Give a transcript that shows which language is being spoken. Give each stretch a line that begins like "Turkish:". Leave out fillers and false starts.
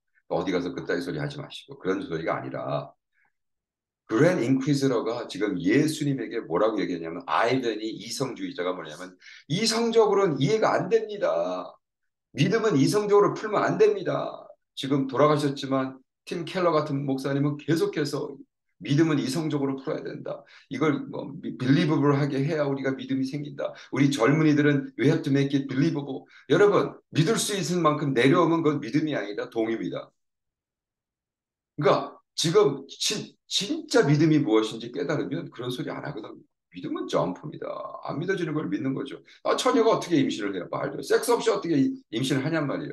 Korean: 어디 가서 그따위 소리 하지 마시고 그런 소리가 아니라 그랜 인퀴지러가 지금 예수님에게 뭐라고 얘기했냐면 아이벤이 이성주의자가 뭐냐면 이성적으로는 이해가 안 됩니다. 믿음은 이성적으로 풀면 안 됩니다. 지금 돌아가셨지만 팀 켈러 같은 목사님은 계속해서 믿음은 이성적으로 풀어야 된다. 이걸 뭐 빌리버블하게 해야 우리가 믿음이 생긴다. 우리 젊은이들은
English: we have to make it believable.
Korean: 여러분 믿을 수 있을 만큼 내려오면 그건 믿음이 아니다. 동의입니다. 그러니까 지금 진짜 믿음이 무엇인지 깨달으면 그런 소리 안 하거든요. 믿음은 점프입니다. 안 믿어지는 걸 믿는 거죠. 처녀가 어떻게 임신을 해요? 말도 섹스 없이 어떻게 임신을 하냔 말이에요.